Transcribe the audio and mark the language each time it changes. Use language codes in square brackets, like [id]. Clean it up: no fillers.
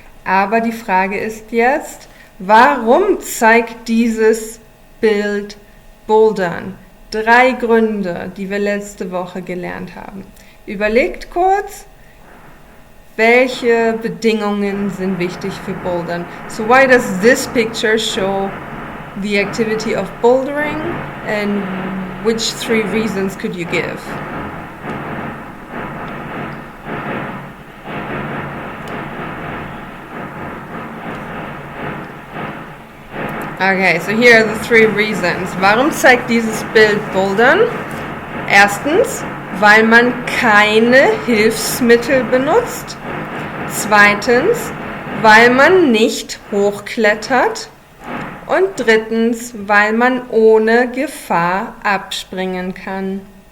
[de] Aber die Frage ist jetzt, warum zeigt dieses Bild Bouldern? 3 Gründe, die wir letzte Woche gelernt haben. Überlegt kurz, welche Bedingungen sind wichtig für Bouldern. [en] So why does this picture show the activity of bouldering, and which 3 reasons could you give? Okay, so here are the 3 reasons. [de] Warum zeigt dieses Bild Bouldern? Erstens, weil man keine Hilfsmittel benutzt. Zweitens, weil man nicht hochklettert. Und drittens, weil man ohne Gefahr abspringen kann.